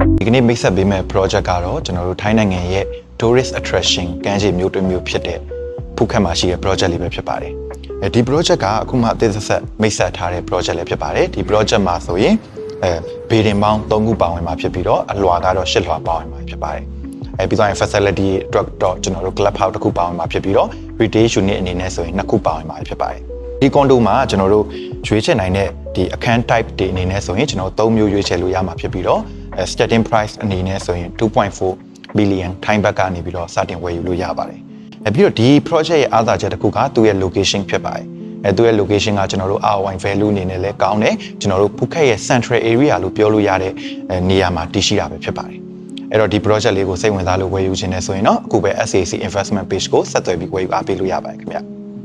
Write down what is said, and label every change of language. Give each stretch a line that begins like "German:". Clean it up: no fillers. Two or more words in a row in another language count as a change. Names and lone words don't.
Burmese: နေ့မိတ်ဆက်ပေးမဲ့ project ကတော့ကျွန်တော်တို့ထိုင်းနိုင်ငံရဲ့
English: tourist attraction
Burmese: ကမ်းခြေမြို့တစ်မြို့ဖြစ်တဲ့ဖူးခက်မှာရှိတဲ့ project လေးပဲဖြစ်ပါတယ်ဒီ project ကအခုမှအသေးဆက်မိတ်ဆက်ထားတဲ့ project လေးဖြစ်ပါတယ်ဒီ project မှာ ဆိုရင်ဘေးဒင်ပေါင်း3ခုပါဝင်မှာဖြစ်ပြီးတော့အလွှာကတော့10လွှာပါဝင်မှာဖြစ်ပါတယ်ပြီးတော့ facility အတွက်တော့ကျွန်တော်တို့
English: club house
Burmese: တစ်ခုပါဝင်မှာဖြစ်ပြီးတော့ retail unit အနေနဲ့ဆိုရင်2ခုပါဝင်မှာဖြစ်ပါတယ်ဒီ condo မှာကျွန်တော်တို့ရွေးချယ်နိုင်တဲ့ဒီအခန်း type တွေအနေနဲ့ ဆိုရင်ကျွန်တော်3မျိုးရွေးချယ်လို့ရမှာဖြစ်ပြီးတော့
English: starting price
Burmese: အနေနဲ့ဆိုရင် 2.4 billion ထိုင်းဘက်ကနေပြီးတော့စတင်ဝယ်ယူလို့ရပါတယ်ပြီးတော့ဒီ project ရဲ့အားသာချက်တစ်ခုကသူ့ရဲ့ location ဖြစ်ပါတယ်သူ့ရဲ့ location ကကျွန်တော်တို့
English: ROI value
Burmese: အနေနဲ့လည်းကောင်းတယ်ကျွန်တော်တို့ဖူးခက်ရဲ့
English: central area
Burmese: လို့ပြောလို့ရတဲ့နေရာမှာတည်ရှိတာပဲဖြစ်ပါတယ်အဲ့တော့ဒီ project လေးကိုစိတ်ဝင်စားလို့ဝယ်ယူခြင်းနဲ့ဆိုရင်တော့အခုပဲ SAC investment page ကိုဆက်သွယ်ပြီးဝယ်ယူအားပေးလို့ရပါတယ်ခင်ဗျ